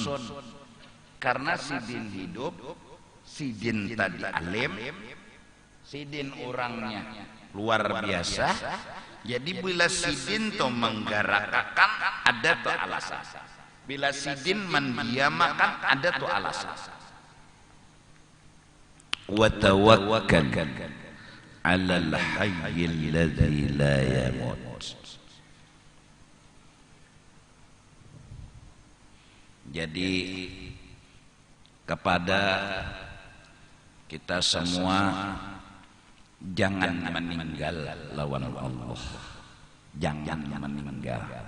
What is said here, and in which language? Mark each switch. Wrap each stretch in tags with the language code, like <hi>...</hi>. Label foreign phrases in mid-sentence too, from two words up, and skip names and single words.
<bjn>Karena sidin hidup, sidin tadi alim, sidin orangnya luar biasa. Jadi bila sidin to menggerakkan ada to alasan. Bila sidin mendiamakan ada tuh alasan.</bjn> <ar>وتوكل على الحي الذي لا يموت.</ar> <bjn>Jadi kepada kita semua jangan meninggal lawan Allah. Jangan meninggal.</bjn>